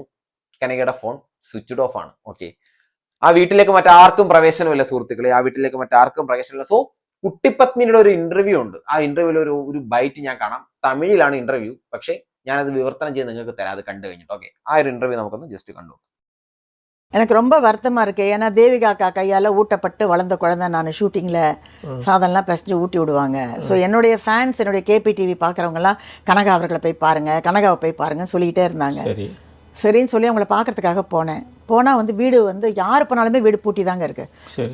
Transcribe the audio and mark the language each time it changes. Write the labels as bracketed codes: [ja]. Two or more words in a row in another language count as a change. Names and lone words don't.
[ml] കനകയുടെ ഫോൺ സ്വിച്ച്ഡ് ഓഫ് ആണ്. ഓക്കെ, ആ വീട്ടിലേക്ക് മറ്റാർക്കും പ്രവേശനമില്ല സുഹൃത്തുക്കളെ, ആ വീട്ടിലേക്ക് മറ്റാർക്കും പ്രവേശനമില്ല. സോ കുട്ടിപ്പത്മിനിയുടെ ഒരു ഇന്റർവ്യൂ ഉണ്ട്. ആ ഇന്റർവ്യൂവിൽ ഒരു ബൈറ്റ് ഞാൻ കാണാം. തമിഴിലാണ് ഇന്റർവ്യൂ, പക്ഷേ ഞാനത് വിവർത്തനം ചെയ്ത് നിങ്ങൾക്ക് തരാം, അത് കണ്ടു കഴിഞ്ഞിട്ട്. ഓക്കെ, ആ ഒരു ഇന്റർവ്യൂ നമുക്കൊന്ന് ജസ്റ്റ് കണ്ടു. [ta] எனக்கு ரொம்ப வருத்தமாக இருக்குது. ஏன்னா தேவிகா அக்கா கையால் ஊட்டப்பட்டு வளர்ந்த குழந்தை நான். ஷூட்டிங்கில் சாதம்லாம் பிசைஞ்சு ஊட்டி விடுவாங்க. ஸோ என்னுடைய ஃபேன்ஸ், என்னுடைய கேபி டிவி பார்க்குறவங்கலாம் கனகா அவர்களை போய் பாருங்கள், கனகாவை போய் பாருங்கள் சொல்லிக்கிட்டே இருந்தாங்க. சரின்னு சொல்லி அவங்கள பார்க்கறதுக்காக போனால் வந்து வீடு வந்து யார் போனாலுமே வீடு பூட்டி தாங்க இருக்குது.